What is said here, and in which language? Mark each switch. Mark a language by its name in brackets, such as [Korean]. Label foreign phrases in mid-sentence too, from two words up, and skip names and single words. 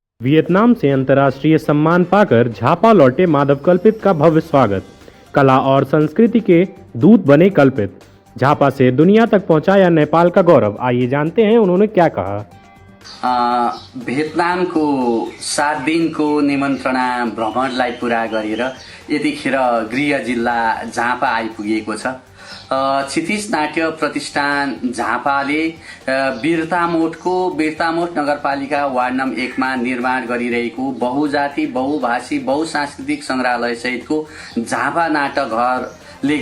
[Hindi] वियतनाम से अंतर्राष्ट्रीय सम्मान पाकर झापा लौटे माधव कल्पित का भव्य स्वागत। कला और संस्कृति के दूत बने कल्पित। झापा से दुनिया तक पहुंचाया नेपाल का गौरव। आइए जानते हैं उन्होंने क्या कहा। [Nepali] भियतनामको 7 दिनको निमन्त्रणा भ्रमणलाई पूरा गरेर यतिखेर गृह जिल्ला झापा आइपुगेको छ। क्षितिज नाट्य प्रतिष्ठान झापाले बिर्तामोट नगरपालिका वार्ड नम्बर 1 मा निर्माण गरिरहेको बहुजाति बहुभाषी बहुसांस्कृतिक संग्रहालय सहितको झापा नाटक घरले